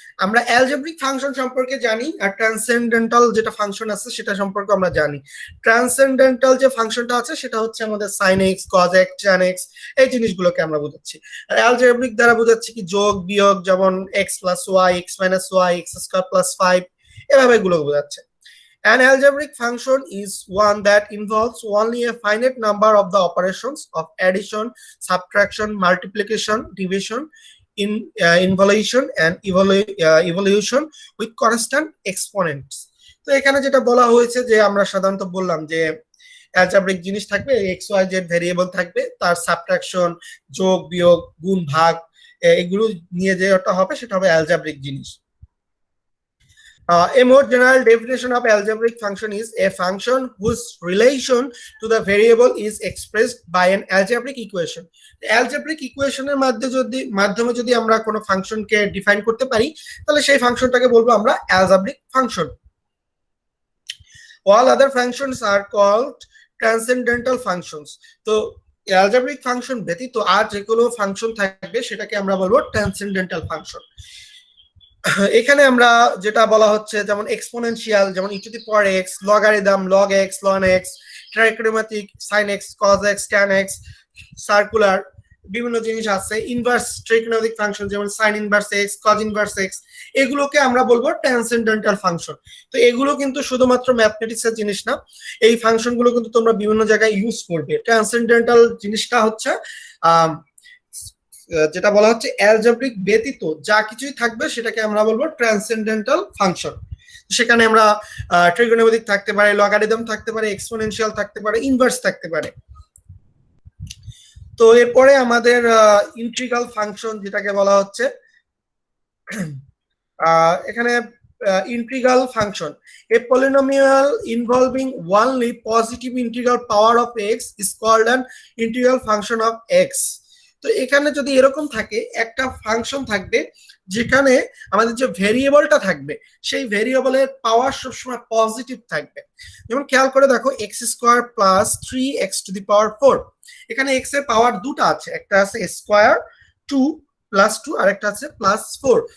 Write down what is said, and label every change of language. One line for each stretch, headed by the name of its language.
Bangla: আমরা algebraic function সম্পর্কে জানি আর ট্রান্সেন্ডেন্টাল যেটা ফাংশন আছে সেটা সম্পর্কে আমরা জানি। ট্রান্সেন্ডেন্টাল যে ফাংশনটা আছে সেটা হচ্ছে আমাদের sin x cos x tan x এই জিনিসগুলোকে আমরা বোঝাচ্ছি। আর অ্যালজেব্রিক দ্বারা বোঝাচ্ছি কি যোগ বিয়োগ, যেমন x plus y, x minus y, x square plus 5, এভাবে এগুলো বোঝাচ্ছে।
English: An algebraic function is one that involves only a finite number of the operations of addition, subtraction, multiplication, division, involution, and evolution with constant exponents.
Bangla: তো এখানে যেটা বলা হয়েছে যে আমরা সাধারণত বললাম যে অ্যালজেব্রিক জিনিস থাকবে, এক্স ওয়াই জেড ভেরিয়েবল থাকবে, তার সাবট্রাকশন, যোগ বিয়োগ, গুণ ভাগ, এগুলো নিয়ে যেটা হবে সেটা হবে অ্যালজেব্রিক জিনিস।
English: A more general definition of algebraic function is a function whose relation to the variable is expressed by an algebraic equation.
Bangla: Algebraic equation এর মাধ্যমে যদি আমরা কোনো ফাংশনকে ডিফাইন করতে পারি তাহলে সেই ফাংশনটাকে বলবো আমরা algebraic function.
English: All other functions are called transcendental functions.
Bangla: তো algebraic function ব্যতীত আর যেগুলো ফাংশন থাকবে সেটাকে আমরা বলবো transcendental function. এখানে আমরা যেটা বলা হচ্ছে যেমন এক্সপোনেনশিয়াল, যেমন e to the power x, logarithm log x ln x, ট্রাইগ্রামেটিক sin x cos x tan x, circular বিভিন্ন জিনিস আছে, ইনভার্স ট্রাইগ্রামেটিক ফাংশন যেমন sin inverse x cos inverse x, এগুলোকে আমরা বলবো ট্রান্সেন্ডেন্টাল ফাংশন। তো এগুলো কিন্তু শুধুমাত্র ম্যাথমেটিক্সের জিনিস না, এই ফাংশনগুলো কিন্তু তোমরা বিভিন্ন জায়গায় ইউজ করবে। ট্রান্সেন্ডেন্টাল জিনিসটা হচ্ছে যেটা বলা হচ্ছে অ্যালজেব্রিক ব্যতীত যা কিছুই থাকবে সেটাকে আমরা বলবো ট্রান্সেন্ডেন্টাল ফাংশন। সেখানে আমরা ট্রিগোনোমেট্রিক থাকতে পারে, লগারিদম থাকতে পারে, এক্সপোনেনশিয়াল থাকতে পারে, ইনভার্স থাকতে পারে। তো এরপরে আমাদের ইন্টিগ্রাল ফাংশন যেটাকে বলা হচ্ছে, এখানে
English: integral function, a polynomial involving only positive integral power of x is called an integral function of x.
Bangla: তো এখানে যদি এরকম থাকে একটা ফাংশন থাকবে যেখানে আমাদের যে ভেরিয়েবলটা থাকবে সেই ভেরিয়েবলের পাওয়ার সবসময় পজিটিভ থাকবে। যেমন খেয়াল করে দেখো x² + 3x টু দি পাওয়ার 4, এখানে x এর পাওয়ার দুটো আছে, একটা আছে স্কয়ার 2 + 2 আর একটা আছে +4।